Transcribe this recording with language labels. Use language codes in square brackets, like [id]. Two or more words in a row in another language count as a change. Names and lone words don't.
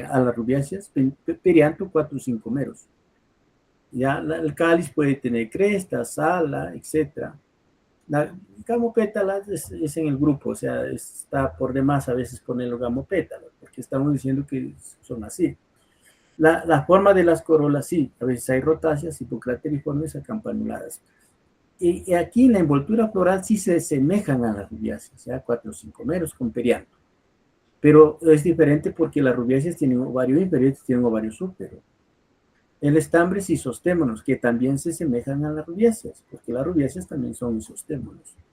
[es] A las rubiáceas, perianto, 4 o 5 meros. Ya, el cáliz puede tener crestas, ala, etc. La gamopétala es en el grupo, o sea, está por demás a veces ponerlo gamopétala, porque estamos diciendo que son así. La forma de las corolas sí, a veces hay rotáceas, hipocrateriformes, acampanuladas. Y aquí en la envoltura floral sí se asemejan a las rubiáceas, o sea, 4 o 5 meros con perianto. Pero es diferente porque las rubiáceas tienen ovario inferior y tienen ovario súpero. El estambre es isostémonos, que también se asemejan a las rubiáceas, porque las rubiáceas también son isostémonos.